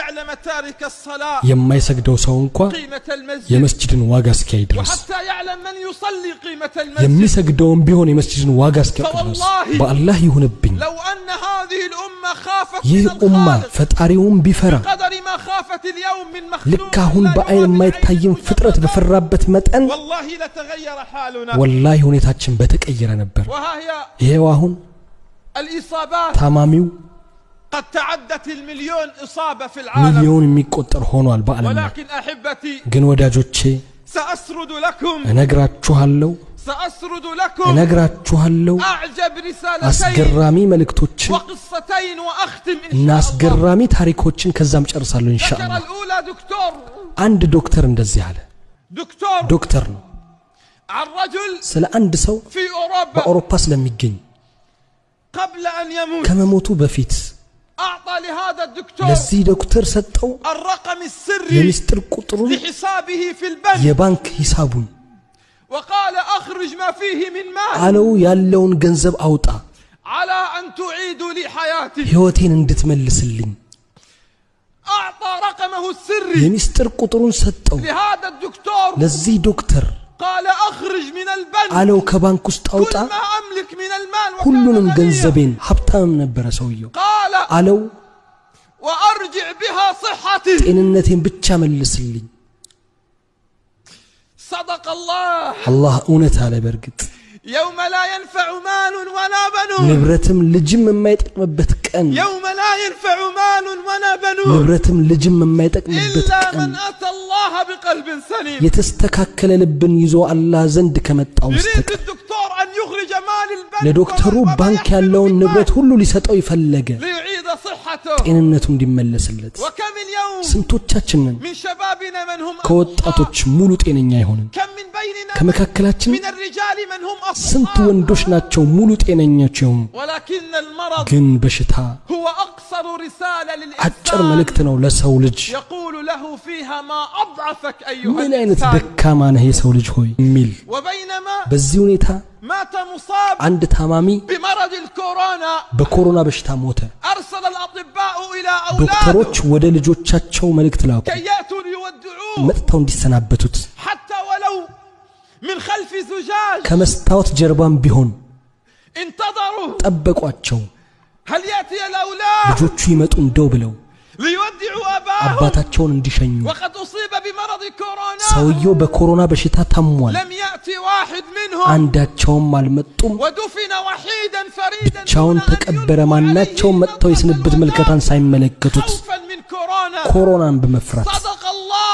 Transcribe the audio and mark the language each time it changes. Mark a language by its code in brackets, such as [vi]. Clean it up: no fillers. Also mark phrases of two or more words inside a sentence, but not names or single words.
[am] የማይሰግደው ሰው እንኳን የመስጂድን ዋጋ እስኪያይ ድረስ የሚሰግደውም ቢሆን የመስጂድን ዋጋ እስኪያውቅ ድረስ በአላህ ይሁንብኝ ይህ ኡማ ፈጣሪውን ቢፈራ ልክ አሁን በአይን የማይታየን ፍጥረት በፈራበት መጠን ወላሂ ሁኔታችን በተቀየረ ነበር ይሄው አሁን ታማሚው [ar] قد تعدت المليون إصابة في العالم [am] مليون የሚቆጠር ሆኗል በአለም [ar] ولكن أحبتي [am] ግን ወዳጆቼ [ar] سأسرد لكم [am] እነግራችኋለሁ [ar] سأسرد لكم [am] እነግራችኋለሁ [ar] أعجب رسالتين [am] አስገራሚ መልእክቶችን [ar] وقصتين وأختم إن [am] እና [ar] شاء الله [am] አስገራሚ ታሪኮችን ከዛም ጨርሳለሁ ኢንሻአላህ [ar] الأولى دكتور [am] አንድ ዶክተር እንደዚህ አለ ዶክተር ነው [ar] عن رجل [am] ስለ አንድ ሰው [ar] في أوروبا [am] በአውሮፓ ስለሚገኝ [ar] قبل أن يموت [am] ከመሞቱ በፊት [ar] أعطى لهذا الدكتور [am] ለዚህ ዶክተር ሰጠው [ar] الرقم السري [am] የሚስጥር ቁጥሩን [ar] لحسابه في البنك [am] የባንክ ሂሳቡን [ar] وقال أخرج ما فيه من مال [am] አለው ያለውን ገንዘብ አውጣ [ar] على أن تعيد لي حياتي [am] ህይወቴን እንድትመልስልኝ [ar] أعطى رقمه السري [am] የሚስጥር ቁጥሩን ሰጠው [ar] لهذا الدكتور [am] ለዚህ ዶክተር [ar] قال أخرج من البنك [am] አለው ከባንክ ውስጥ አውጣ [ar] كل ما أملك من المال [am] ሁሉንም ገንዘቤን ሀብታም ነበር ሰውየው [ar] قال [am] አለው [ar] وأرجع بها صحتي [am] ጤንነቴን ብቻ መልስልኝ [ar] صدق الله [am] አላህ እውነት አለ በርግጥ [ar] يوم لا ينفع مال ولا بنون [am] ንብረትም ልጅም የማይጠቅምበት ቀን [ar] يوم لا ينفع مال ولا بنون [am] ንብረትም ልጅም የማይጠቅምበት [ar] إلا [am] ቀን [ar] من أتى الله بقلب سليم [am] የተስተካከለ ልብን ይዞ አላህ ዘንድ ከመጣው [ar] يريد [am] በስተቀር [ar] الدكتور أن يخرج مال البنك [am] ለዶክተሩ ባንክ ያለውን ንብረት ሁሉ ሊሰጠው ይፈለገ [ar] ليعيد صحته [am] ጤንነቱ እንዲመለስለት [ar] وكم اليوم [am] ስንቶቻችንን [ar] من شبابنا من هم [am] ከወጣቶች ሙሉ ጤነኛ ይሆንን [ar] كم من بيننا [am] ከመካከላችን [ar] من الرجال من هم [am] ስንት [ar] أصحاب [am] ወንዶች ናቸው ሙሉ ጤነኞች የሆኑ [ar] ولكن المرض [am] ግን በሽታ [ar] هو أقصر رسالة [am] አጭር [ar] للإنسان [am] መልእክት ነው ለሰው ልጅ [ar] يقول له فيها ما أضعفك أيها [am] ምን አይነት [ar] الإنسان [am] ደካማ ነህ የሰው ልጅ ሆይ ሚል [ar] وبينما [am] በዚህ ሁኔታ [ar] مات مصاب [am] አንድ ታማሚ [ar] بمرض الكورونا [am] በኮሮና በሽታ ሞተ [ar] أرسل الأطباء إلى [am] ዶክተሮች [ar] أولاده [am] ወደ ልጆቻቸው መልእክት ላኩ [ar] كي يأتوا ليودعوه [am] መጥተው እንዲሰናበቱት [ar] حتى ولو من خلف زجاج [am] ከመስታወት ጀርባም ቢሆን [ar] انتظروا [am] ጠበቋቸው [ar] هل يأتي الأولاد [am] ልጆቹ ይመጡ እንደው ብለው [ar] ليودعوا أباهم [am] አባታቸውን እንዲሸኙ [ar] وقد أصيب بمرض كورونا [am] ሰውየው በኮሮና በሽታ ታሟል [ar] لم يأتي واحد منهم [am] አንዳቸውም አልመጡም [ar] ودفن وحيدا فريدا [am] ብቻውን [ar] دون أن [am] ተቀበረ [ar] يلقوا [am] ማናቸውም [ar] عليه [am] መጥተው የስንብት [ar] نظرة [am] መልከታን ሳይመለከቱት [ar] خوفا من كورونا [am] ኮሮናን በመፍራት [ar] صدق الله